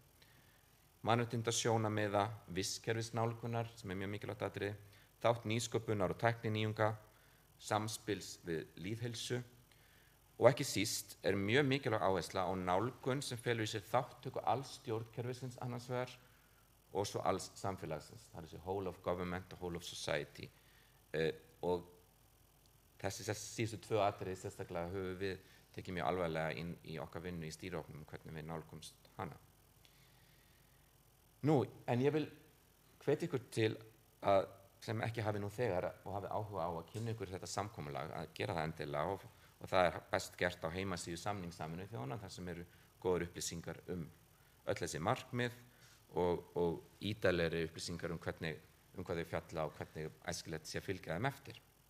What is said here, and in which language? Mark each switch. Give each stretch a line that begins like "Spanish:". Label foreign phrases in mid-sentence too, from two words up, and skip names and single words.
Icelandic: Mannréttindasjónarmiða, vistkerfisnálgunar sem mjög mikilvægt atriði, þátt nýsköpunar og tækninýjunga, samspils við lýðheilsu og ekki síst mjög mikilvæg áhersla á nálgun sem felur í sér þátttöku alls stjórnkerfisins annars vegar og svo alls samfélagsins, það þessi
English: whole of government
Icelandic: og
English: whole of society
Icelandic: og þessi síðustu tvö atriði sérstaklega höfum við tekið mjög alvarlega inn í okkar vinnu í stýrihópnum hvernig við nálgumst hana. Nú, en ég vil hvetja ykkur til að sem ekki hafi nú þegar og hafi áhuga á að kynna ykkur þetta samkomulag að gera það endilega og það best gert á heimasíðu Sameinuðu þjóðanna þar sem eru góðar upplýsingar öll þessi markmið og ítarlegri upplýsingar hvað þau fjalla og hvernig æskilegt sé að fylgja þeim eftir.